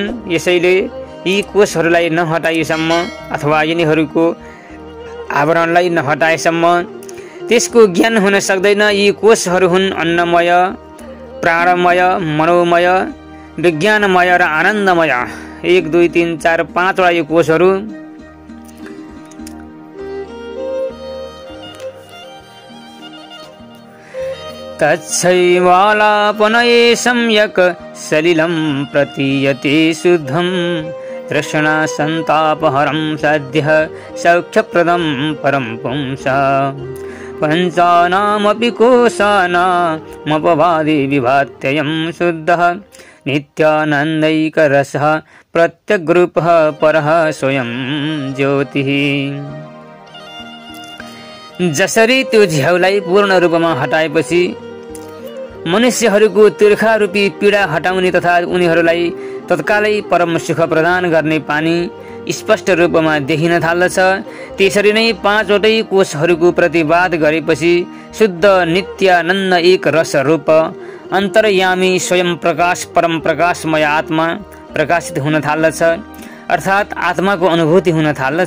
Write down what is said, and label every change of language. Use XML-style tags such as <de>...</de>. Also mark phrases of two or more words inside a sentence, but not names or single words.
<ne>यसैले यी कोषहरूलाई नहटाइएसम्म अथवा यिनीहरूको आवरणलाई नहटाएसम्म त्यसको ज्ञान हुन सक्दैन। यी कोषहरू हुन् अन्नमय, प्राणमय, मनोमय, विज्ञानमय र आनन्दमय।</ne> <sa>1 2 3 4 5</sa> <ne>वटा यो कोषहरू</ne> <sa>तच्छैवालापनये सम्यक् सलिलं प्रतीयते शुद्धं तृष्णा संतापहरं सद्यः सौख्यप्रदं परं पुंसा पञ्चानामपि कोशानामपवादि विभात्ययं शुद्धः नित्यानन्दैकरसः प्रत्यग्रूपः परः स्वयं ज्योतिः।</sa> <ne>जसरी त्यो झ्याउलाई पूर्ण रूपमा हटाएपछि मनुष्यहरूको तीर्खा रूपी पीडा हटाउने तथा उनीहरूलाई तत्कालै परम सुख प्रदान गर्ने पानी स्पष्ट रूपमा देखिन थाल्दछ। त्यसरी नै 5 वटै कोषहरूको प्रतिवाद गरेपछि शुद्ध नित्यानन्द एक रस रूप अन्तर्यामी स्वयं प्रकाश परम प्रकाशमय आत्मा प्रकाशित हुन थाल्दछ, अर्थात् आत्माको अनुभूति हुन थाल्दछ।</ne>